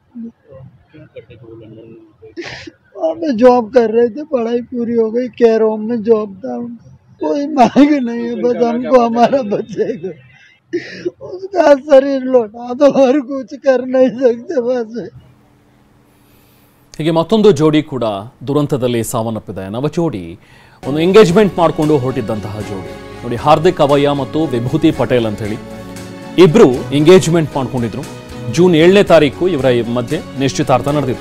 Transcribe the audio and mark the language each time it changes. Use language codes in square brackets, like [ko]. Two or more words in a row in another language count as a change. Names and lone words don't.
[hi] और मैं जॉब कर रहे थे, पढ़ाई पूरी हो गई, [en] care home [hi] में जॉब था. कोई मांग नहीं है, बस हमको हमारा बचेगा, उसका शरीर लौटा दो, और कुछ कर नहीं सकते बस. [kn] ಹೀಗೆ ಮತ್ತೊಂದು ಜೋಡಿ ಕೂಡ ದುರಂತದಲ್ಲಿ ಸಾವನ್ನಪ್ಪಿದೆ. ನವ ಜೋಡಿ ಒಂದು ಎಂಗೇಜ್ಮೆಂಟ್ ಮಾಡಿಕೊಂಡು ಹೊರಟಿದ್ದಂತಹ ಜೋಡಿ ನೋಡಿ, ಹಾರ್ದಿಕ್ ಅವಯ್ಯ ಮತ್ತು ವಿಭೂತಿ ಪಟೇಲ್ ಅಂತ ಹೇಳಿ ಇಬ್ರು ಎಂಗೇಜ್ಮೆಂಟ್ ಮಾಡ್ಕೊಂಡಿದ್ರು. ಜೂನ್ 7ನೇ ತಾರೀಕು ಇವರ ಮಧ್ಯೆ ನಿಶ್ಚಿತಾರ್ಥ ನಡೆದಿತ್ತು.